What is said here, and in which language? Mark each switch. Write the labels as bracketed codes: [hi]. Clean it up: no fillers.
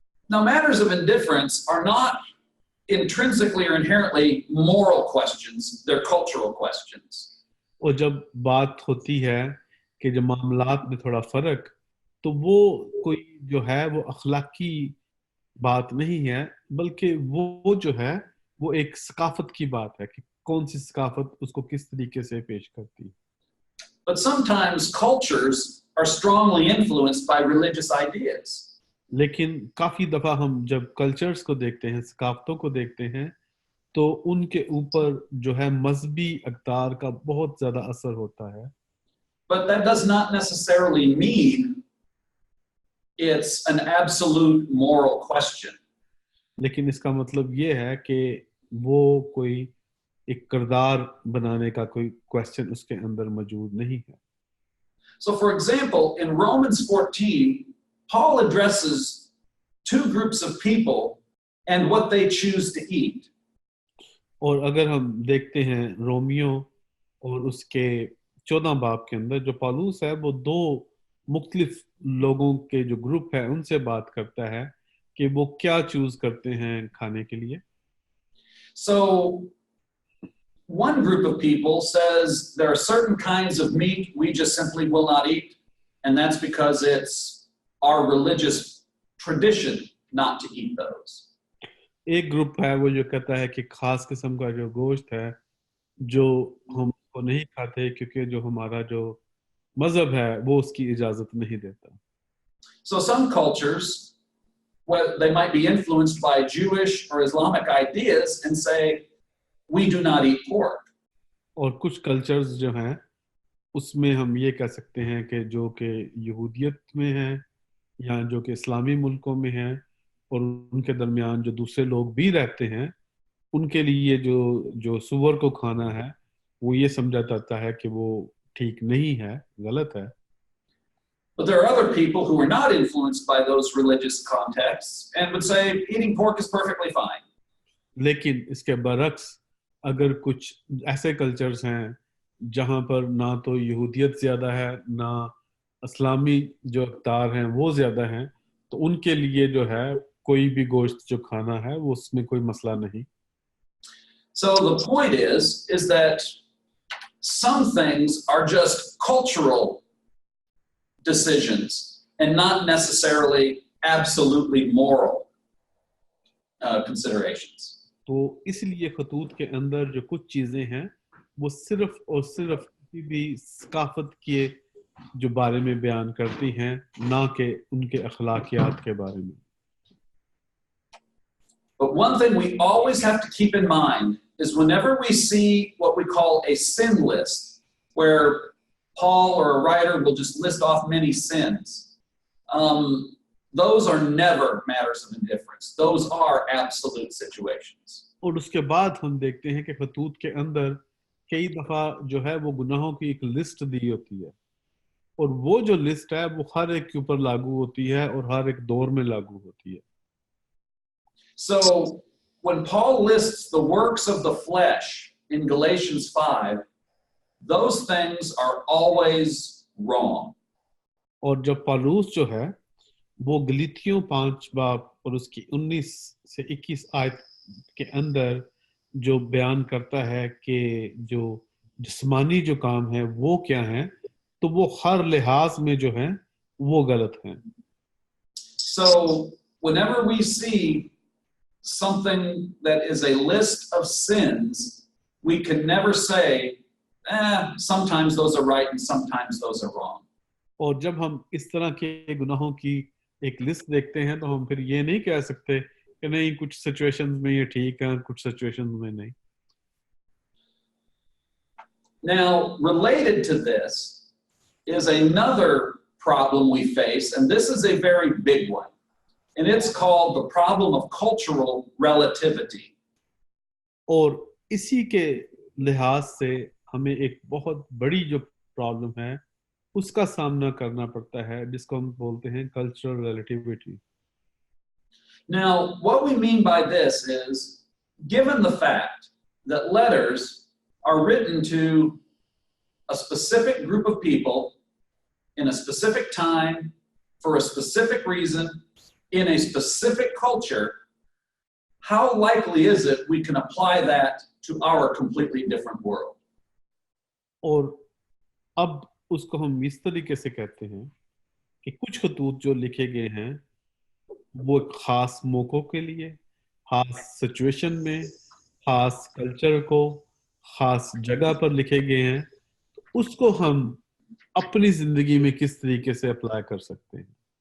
[en] Now, matters of indifference are not intrinsically or inherently moral questions, they're cultural questions. [hi] और जब बात होती है कि जब मामलात में थोड़ा फर्क तो वो कोई जो है वो अखलाकी बात नहीं है बल्कि वो जो है वो एक सकाफत की बात है कि कौन सी सकाफत उसको किस तरीके से पेश करती है. [en] But sometimes cultures are strongly influenced by religious ideas. [hi] लेकिन काफी दफा हम जब कल्चर्स को देखते हैं सकाफतों को देखते हैं तो उनके ऊपर जो है मजहबी अक़दार का बहुत ज्यादा असर होता है. [en] But that does not necessarily mean it's an absolute moral question. [hi] लेकिन इसका मतलब ये है कि वो कोई एक किरदार बनाने का कोई क्वेश्चन उसके अंदर मौजूद नहीं है. [en] So, for example, in Romans 14, Paul addresses two groups of people and what they choose to eat. [hi] और अगर हम देखते हैं रोमियो और उसके 14 बाब के अंदर जो पौलुस है वो दो मुख्तलिफ लोगों के जो ग्रुप है उनसे बात करता है कि वो क्या [en] choose [hi] करते हैं खाने के लिए. [en] So, one group of people says there are certain kinds of meat we just simply will not eat, and that's because it's our religious tradition not to eat those. [hi] एक ग्रुप है वो जो कहता है कि खास किस्म का जो गोश्त है जो हम को नहीं खाते क्योंकि जो हमारा जो मजहब है वो उसकी इजाजत नहीं देता. [en] So some cultures, well, they might be influenced by Jewish or Islamic ideas and say, we do not eat pork. [hi] और कुछ कल्चर्स जो हैं उसमें हम ये कह सकते हैं कि जो कि यहूदियत में है या जो कि इस्लामी मुल्कों में है और उनके दरमियान जो दूसरे लोग भी रहते हैं उनके लिए जो जो सुअर को खाना है वो ये समझा जाता है कि वो ठीक नहीं है, गलत है। [en] But there are other people who are not influenced by those religious contexts and would say eating pork is perfectly fine. [hi] लेकिन इसके बरक्स अगर कुछ ऐसे कल्चर्स हैं जहां पर ना तो यहूदियत ज्यादा है ना इस्लामी जो अवतार हैं वो ज्यादा हैं, तो उनके लिए जो है कोई भी गोश्त जो खाना है वो उसमें कोई मसला नहीं। [en] So the point is that some things are just cultural decisions and not necessarily absolutely moral considerations. [hi] तो इसलिए खतूत के अंदर जो कुछ चीजें हैं वो सिर्फ और सिर्फ किसी भी सकाफत के जो बारे में बयान करती हैं, ना कि उनके अखलाकियात के बारे में। [en] But one thing we always have to keep in mind is whenever we see what we call a sin list, where Paul or a writer will just list off many sins, those are never matters of indifference. Those are absolute situations. [hi] और उसके बाद हम देखते हैं कि खतूत के अंदर कई दफा जो है वो गुनाहों की एक लिस्ट दी होती है, और वो जो लिस्ट है वो हर एक के ऊपर लागू होती है और हर एक दौर में लागू होती है। [en] So when Paul lists the works of the flesh in Galatians 5, those things are always wrong. [hi] और जब पौलुस जो है वो गलीतियों 5 बाब और उसकी 19 से 21 आयत के अंदर जो बयान करता है कि जो जिस्मानी जो काम है वो क्या है, तो वो हर लिहाज में जो है वो गलत है। [en] So whenever we see something that is a list of sins, we can never say, sometimes those are right and sometimes those are wrong. [hi] और जब हम इस तरह के गुनाहों की एक लिस्ट देखते हैं तो हम फिर ये नहीं कह सकते कि नहीं कुछ [en] situations [hi] में ये ठीक है, कुछ सिचुएशंस में नहीं। [en] Now, related to this is another problem we face, and this is a very big one, and it's called the problem of cultural relativity. [hi] और इसी के लिहाज से हमें एक बहुत बड़ी जो प्रॉब्लम है उसका सामना करना पड़ता है, जिसको हम बोलते हैं cultural relativity. [en] Now, what we mean by this is, given the fact that letters are written to a specific group of people in a specific time for a specific reason in a specific culture, how likely is it we can apply that to our completely different world? [hi] और अब उसको हम इस तरीके से कहते हैं कि कुछ खतूत जो लिखे गए हैं वो एक खास मौकों के लिए, खास सिचुएशन में, खास कल्चर को, खास जगह पर लिखे गए हैं, तो उसको हम अपनी जिंदगी में किस तरीके से [en] apply [hi] कर सकते हैं।